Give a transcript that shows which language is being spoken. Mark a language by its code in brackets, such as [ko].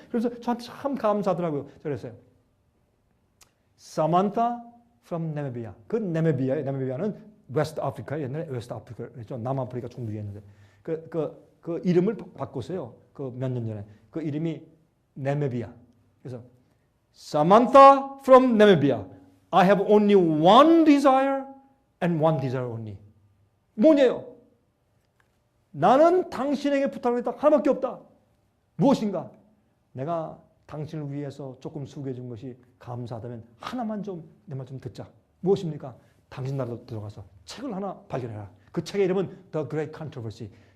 [ko] 그래서 저한테 참 감사하더라고요. 그랬어요. Samantha from Namibia. 그 나미비아는 웨스트 아프리카, 옛날에 웨스트 아프리카였죠. 남아프리카 종주였는데 그 이름을 바꿨어요. 그 몇 년 전에 그 이름이 나미비아. 그래서 [en] Samantha from Namibia. I have only one desire and one desire only. [ko] 뭐냐요? 나는 당신에게 부탁을 했다. 하나밖에 없다. 무엇인가? 내가 당신을 위해서 조금 수고해 준 것이 감사하다면 하나만 좀 내 말 좀 듣자. 무엇입니까? 당신 나라로 들어가서 책을 하나 발견해라. 그 책의 이름은 The Great Controversy.